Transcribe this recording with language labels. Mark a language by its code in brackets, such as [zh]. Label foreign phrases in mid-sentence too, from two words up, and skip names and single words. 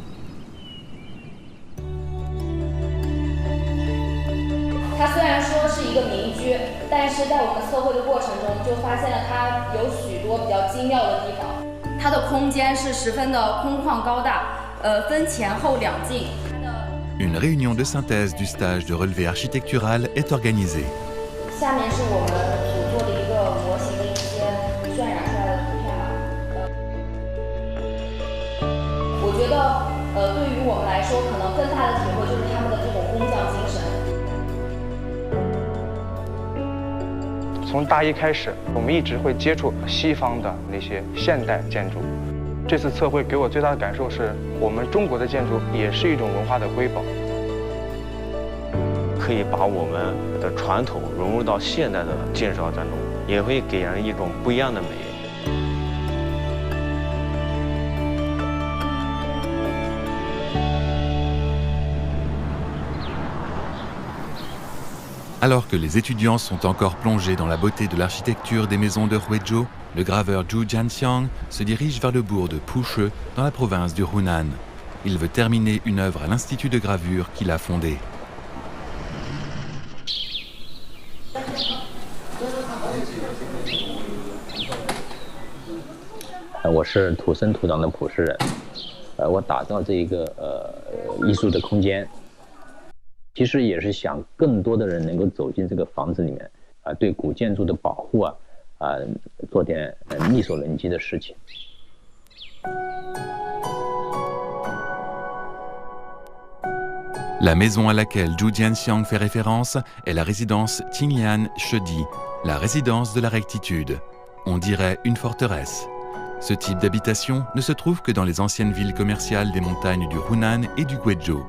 [zh] 它虽然说是一个民居，但是在我们测绘的过程中，就发现了它有许多比较精妙的地方。它的空间是十分的空旷高大，分前后两进。 [fr] Une réunion de synthèse du stage de relevé architectural est organisée. [zh] 下面是我们组做的一个模型的一些渲染出来的图片吧。我觉得，对于我们来说，可能更大的体会就是他们的这种工匠精神。从大一开始，我们一直会接触西方的那些现代建筑。这次测绘给我最大的感受是，我们中国的建筑也是一种文化的瑰宝，可以把我们的传统融入到现代的建设当中，也会给人一种不一样的美。 [fr] Alors que les étudiants sont encore plongés dans la beauté de l'architecture des maisons de Huizhou, le graveur Zhu Jianxiang se dirige vers le bourg de Pushi, dans la province du Hunan. Il veut terminer une œuvre à l'institut de gravure qu'il a fondé. [zh] 我是土生土长的普氏人，我打造这一个艺术的空间。其实也是想更多的人能够走进这个房子里面，对古建筑的保护做点力所能及的事情。 [fr] La maison à laquelle Zhu Jianxiang fait référence est la résidence Qinglian Shedi, la résidence de la rectitude. On dirait une forteresse. Ce type d'habitation ne se trouve que dans les anciennes villes commerciales des montagnes du Hunan et du Guizhou.